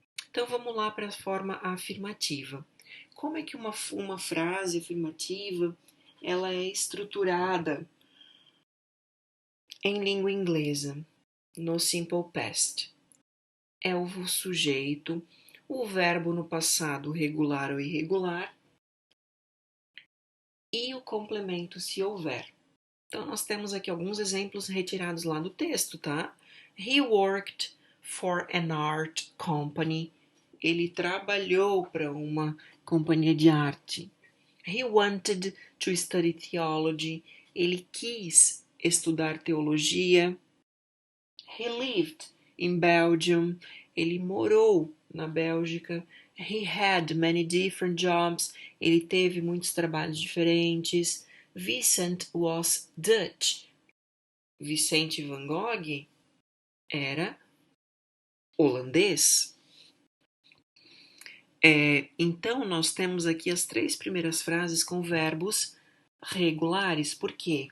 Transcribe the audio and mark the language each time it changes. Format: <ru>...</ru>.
<pt>Então, vamos lá para a forma afirmativa. Como é que uma frase afirmativa ela é estruturada em língua inglesa, no simple past? É o sujeito, o verbo no passado regular ou irregular e o complemento se houver. Então, nós temos aqui alguns exemplos retirados lá do texto, tá?</pt> <en>He worked for an art company.</en> <pt>Ele trabalhou para uma companhia de arte.</pt> <en>He wanted to study theology.</en> <pt>Ele quis estudar teologia.</pt> <en>He lived in Belgium.</en> <pt>Ele morou na Bélgica.</pt> <en>He had many different jobs.</en> <pt>Ele teve muitos trabalhos diferentes.</pt> <en>Vincent was Dutch.</en> <pt>Vicente Van Gogh era holandês. Então, nós temos aqui as 3 primeiras frases com verbos regulares. Por quê?</pt>